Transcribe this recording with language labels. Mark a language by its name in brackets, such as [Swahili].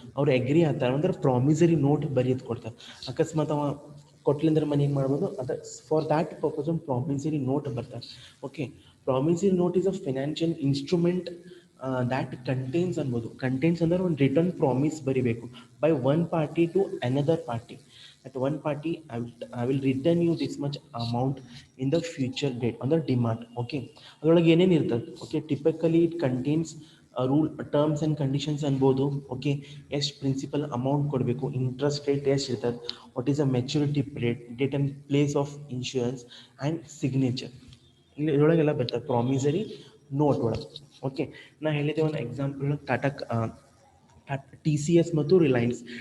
[Kannada] ಅವ್ರು ಅಗ್ರಿ ಆಗ್ತಾರೆ ಅಂದ್ರೆ ಪ್ರಾಮಿಸರಿ ನೋಟ್ ಬರೆಯೋದು ಕೊಡ್ತಾರೆ. ಅಕಸ್ಮಾತ್ ಅವ ಕೊಟ್ಲಿಂದ್ರೆ ಮನಿ ಏನು ಮಾಡ್ಬೋದು, ಅದು [English] for that purpose [Kannada] ಒಂದು ಪ್ರಾಮಿಸರಿ ನೋಟ್ ಬರ್ತಾರೆ. Okay, [English] promissory note is a financial instrument that contains ಅನ್ಬೋದು contains [Kannada] ಅಂದ್ರೆ ಒಂದು ರಿಟರ್ನ್ ಪ್ರಾಮಿಸ್ ಬರಿಬೇಕು [English] by one party to another party. At one party, I will return you this much amount in the future date on the demand. Okay, [Kannada] ಅದರೊಳಗೆ ಏನೇನು ಇರ್ತದೆ? [English] Okay, typically it contains rule terms and conditions ಅನ್ಬೋದು. [Kannada] Okay, ಎಷ್ಟು principal amount ಕೊಡಬೇಕು, interest rate ಎಷ್ಟು ಇರ್ತದೆ, [English] What is a maturity period, date and place of insurance and signature. [Kannada] ಇಲ್ಲಿ ಇದರೊಳಗೆಲ್ಲ ಬರ್ತದೆ ಪ್ರಾಮಿಸರಿ ನೋಟ್ ಒಳಗೆ. ಓಕೆ, ನಾ ಹೇಳಿದೆ ಒಂದು example Tata T C S ಮತ್ತು ರಿಲಯನ್ಸ್.